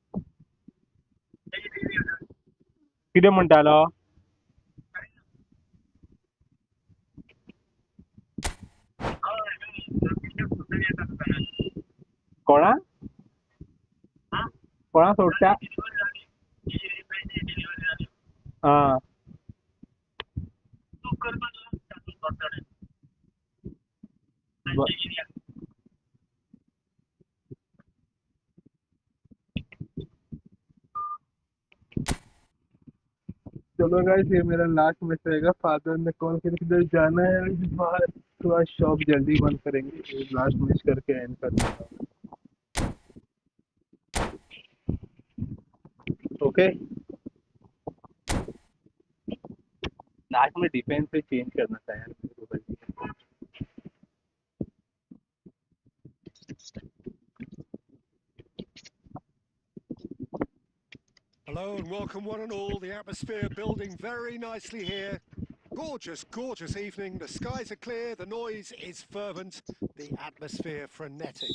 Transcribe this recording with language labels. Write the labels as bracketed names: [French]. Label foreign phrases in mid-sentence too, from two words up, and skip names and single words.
[Konkani] किती म्हणटालो? कोणा कोणा सोडटा? [Hindi] हाँ चलो गाइस, ये मेरा [English] last match [Hindi] रहेगा। फादर ने कॉल करके किधर जाना है आज बाहर, तो आज शॉप जल्दी बंद करेंगे। [English] last match [Hindi] करके एंड कर देंगे। ओके, लास्ट में डिफेंस से चेंज करना था यार मेरे को। [English] Hello and welcome one and all. The atmosphere building very nicely here. Gorgeous, gorgeous evening. The skies are clear, the noise is fervent, the atmosphere frenetic.